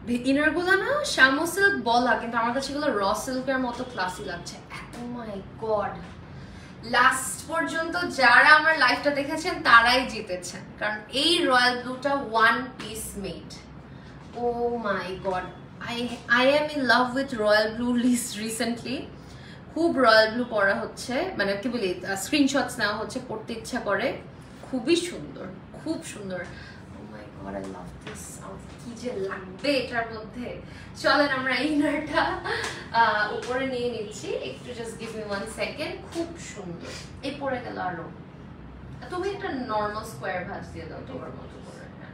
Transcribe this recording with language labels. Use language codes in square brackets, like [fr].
[bn] Inner গুলো না শামো silk বলা, কিন্তু আমার কাছে এগুলো র সিল্কের মতো ক্লাসি লাগছে। [en] oh my god, [bn] লাস্ট পর্যন্ত যারা আমার লাইফটা দেখেছেন তারাই জিতেছেন, কারণ এই রয়্যাল ব্লুটা one piece made. [en] Oh my god, I am in love with royal blue recently. [bn] খুব রয়্যাল ব্লু পরা হচ্ছে, মানে কি বলি, স্ক্রিনশটস নেওয়া হচ্ছে, পড়তে ইচ্ছা করে। খুবই সুন্দর, খুব সুন্দর। [en] Oh my god, I love this outfit। [bn] কি যে লাগবে এটার মধ্যে। চলেন আমরা ইনারটা উপরে নিয়ে নিচ্ছি একটু, [en] Just give me 1 second. [bn] খুব সুন্দর, এই পরে গেল আরো। তুমি একটা নর্মাল স্কোয়ার ভাঁজ দিয়ে দাও তোমার মতো করে।